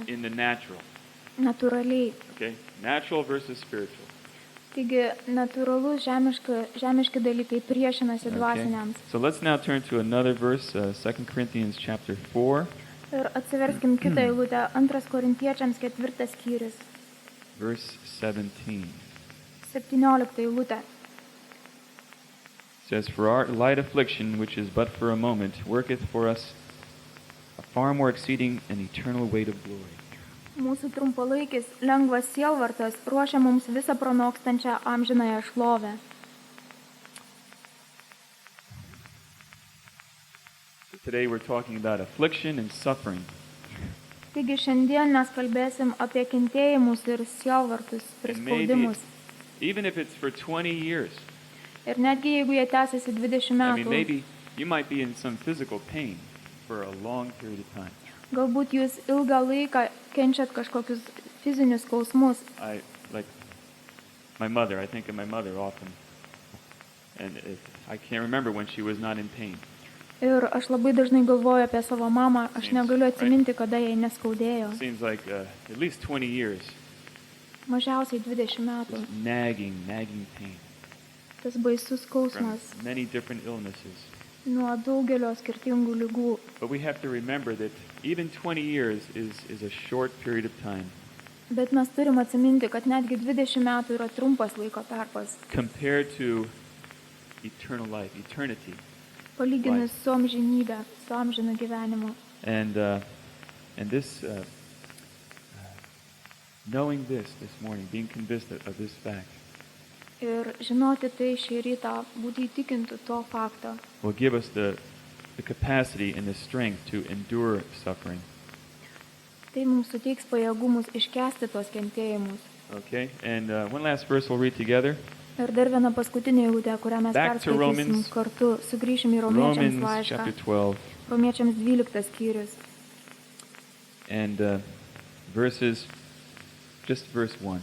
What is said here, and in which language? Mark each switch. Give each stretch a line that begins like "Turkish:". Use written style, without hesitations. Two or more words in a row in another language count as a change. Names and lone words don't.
English: In the natural.
Lithuanian: Natūraliai.
English: Okay? Natural versus spiritual.
Lithuanian: Taigi natūralus žemiški dalykai priešinasi dvasiniams.
English: So let's now turn to another verse, 2 Corinthians chapter 4.
Lithuanian: Ir atsiverskim kitą eilutę, 2 Korintiečiams 4 skyrius.
English: Verse 17.
Lithuanian: 17 eilutė.
English: It says, "For our light affliction, which is but for a moment, worketh for us a far more exceeding and eternal weight of glory."
Lithuanian: Mūsų trumpalaikis lengvas sielvartas ruošia mums visą pranokstančią amžinąją šlovę.
English: Today we're talking about affliction and suffering.
Lithuanian: Taigi šiandien mes kalbėsim apie kentėjimus ir sielvartus, prispaudimus.
English: Even if it's for 20 years.
Lithuanian: Ir netgi jeigu jie tęsiasi 20 metų.
English: Maybe you might be in some physical pain for a long period of time.
Lithuanian: Galbūt jūs ilgą laiką kenčiat kažkokius fizinius skausmus.
English: I like my mother. I think of my mother often, and I can't remember when she was not in pain.
Lithuanian: Ir aš labai dažnai galvoju apie savo mamą, aš
English: Seems,
Lithuanian: negaliu
English: right.
Lithuanian: atsiminti, kada jai neskaudėjo.
English: Seems like at least 20 years.
Lithuanian: Mažiausiai 20 metų.
English: Just nagging pain
Lithuanian: Tas baisus
English: from
Lithuanian: skausmas
English: many different illnesses.
Lithuanian: nuo daugelio skirtingų lygų.
English: But we have to remember that even 20 years is a short period of time
Lithuanian: Bet mes turim atsiminti, kad netgi 20 metų yra trumpas laiko tarpas,
English: compared to eternal life, eternity.
Lithuanian: palyginus su amžinybė, su amžinu gyvenimu.
English: And this, knowing this morning, being convinced of this fact,
Lithuanian: Ir žinoti tai šį rytą, būti įtikintų to fakto,
English: will give us the capacity and the strength to endure suffering.
Lithuanian: tai mums suteiks pajėgumus iškęsti tos kentėjimus.
English: Okay? And one last verse we'll read together.
Lithuanian: Ir dar viena paskutinė eilutė, kurią mes
English: Back to
Lithuanian: perskaitysim
English: Romans.
Lithuanian: kartu, sugrįšim į Romiečiams
English: Romans
Lithuanian: laišką,
English: chapter 12
Lithuanian: Romiečiams 12 skyrius.
English: and just verse 1.